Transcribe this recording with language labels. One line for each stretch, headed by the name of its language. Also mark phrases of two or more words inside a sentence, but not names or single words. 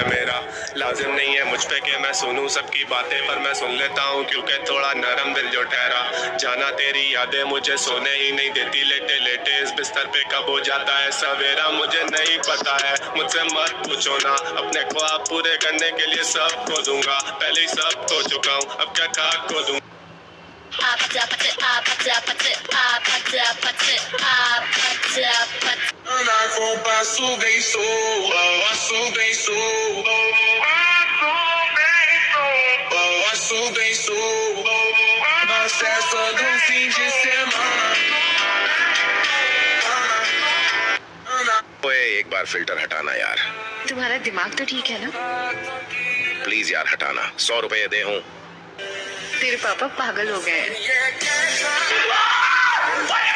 Hindi: मेरा लाजिम नहीं है मुझ पे कि मैं सुनूं सबकी बातें, पर मैं सुन लेता हूँ क्योंकि थोड़ा नरम दिल जो ठहरा। जाना तेरी यादें मुझे सोने ही नहीं देती, लेटे लेटे इस बिस्तर पे कब हो जाता है सवेरा मुझे नहीं पता है। मुझसे मत पूछो ना, अपने ख्वाब पूरे करने के लिए सब खो दूंगा, पहले ही सब खो चुका हूँ, अब क्या खाक खो दूं।
Portuguese: Passo bem sou, passo bem sou, passo bem sou, na festa do fim de semana।
Hindi: ओए एक बार फिल्टर हटाना यार, तुम्हारा दिमाग तो ठीक है ना? प्लीज यार हटाना, 100 रुपए दे हूँ। तेरे पापा पागल हो गए हैं। ओए एक